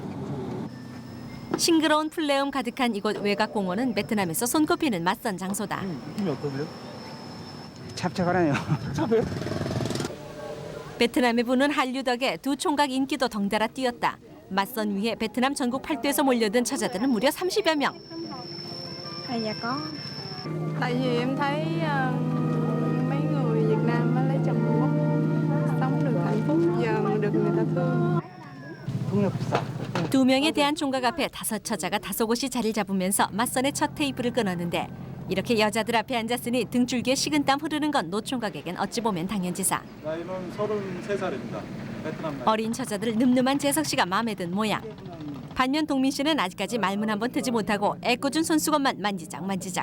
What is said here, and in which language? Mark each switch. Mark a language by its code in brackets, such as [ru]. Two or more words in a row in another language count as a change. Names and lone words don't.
[ko] 싱그러운 풀네움 가득한 이곳 외곽공원은 베트남에서 손꼽히는 맞선 장소다. 느낌이 어떠세요? 찹찹하네요. 찹찹해요? 베트남에 부는 한류 덕에 두 총각 인기도 덩달아 뛰었다. 맞선 위에 베트남 전국 8도에서 몰려든 처자들은 무려 30여 명. [vi] Dạ có. Tại vì em thấy mấy người Việt Nam mới lấy chồng Trung Quốc sống được hạnh phúc, giờ được người ta thương. [ko] 두 명에 대한 총각 앞에 5 처자가 다소곳이 자리를 잡으면서 맞선의 첫 테이프를 끊었는데 이렇게 여자들 앞에 앉았으니 등줄기에 식은땀 흐르는 건 노총각에겐 어찌 보면 당연지사. 나이는 33살입니다. 베트남 나이. 어린 처자들 늠름한 재석 씨가 마음에 든 모양. 반면 동민 씨는 아직까지 말문 한 번 트지 못하고 애꿎은 손수건만 만지작 만지작.